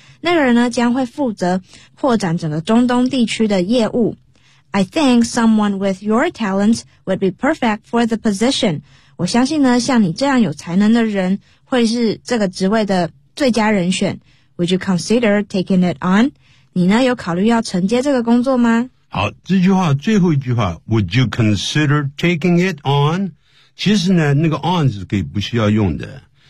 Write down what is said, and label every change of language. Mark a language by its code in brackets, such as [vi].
[zh] 那个人呢将会负责扩展整个中东地区的业务。 [en] I think someone with your talents would be perfect for the position. [zh] 我相信呢像你这样有才能的人会是这个职位的最佳人选。 [en] Would you consider taking it on? [zh] 你呢有考虑要承接这个工作吗好这句话最后一句话 [en] Would you consider taking it on? [zh] 其实呢那个 on 是可以不需要用的。